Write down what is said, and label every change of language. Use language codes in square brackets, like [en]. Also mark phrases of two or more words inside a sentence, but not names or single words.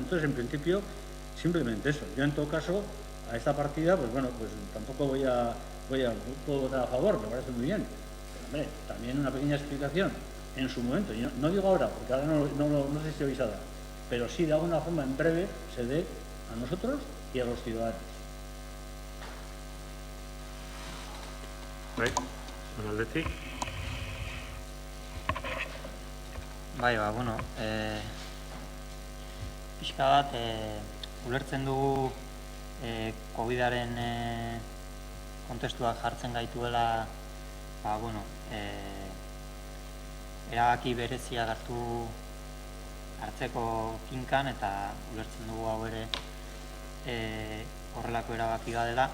[es] Entonces, en principio, simplemente eso. Yo, en todo caso, a esta partida, pues tampoco puedo votar a favor, me parece muy bien. Pero, hombre, también una pequeña explicación en su momento. Yo no digo ahora, porque ahora no sé si vais a dar, pero sí de alguna forma en breve se dé a nosotros y a los ciudadanos. [eu] Aldetik. Pixka bat, ulertzen dugu COVID-aren kontestuak jartzen gaituela, erabaki berezia hartzeko kinkan, eta ulertzen dugu hau ere horrelako erabaki dela.